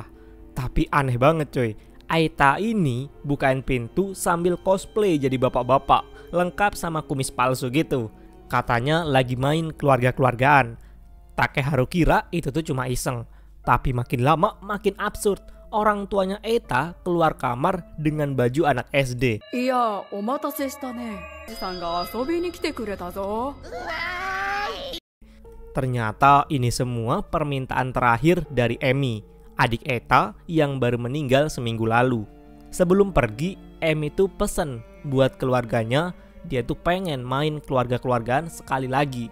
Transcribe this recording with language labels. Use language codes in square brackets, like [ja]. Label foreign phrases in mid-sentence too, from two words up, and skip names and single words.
[id] Tapi aneh banget coy, Eita ini bukain pintu sambil cosplay jadi bapak-bapak, lengkap sama kumis palsu gitu. Katanya lagi main keluarga-keluargaan. Takeharu kira itu tuh cuma iseng, tapi makin lama makin absurd. Orang tuanya Eita keluar kamar dengan baju anak SD. Iya, [ja] お待たせしたね. 爺さんが遊びに来てくれたぞ. [id] Ternyata ini semua permintaan terakhir dari Emi, adik Eita yang baru meninggal seminggu lalu. Sebelum pergi, Emi tuh pesen buat keluarganya, dia tuh pengen main keluarga-keluargaan sekali lagi.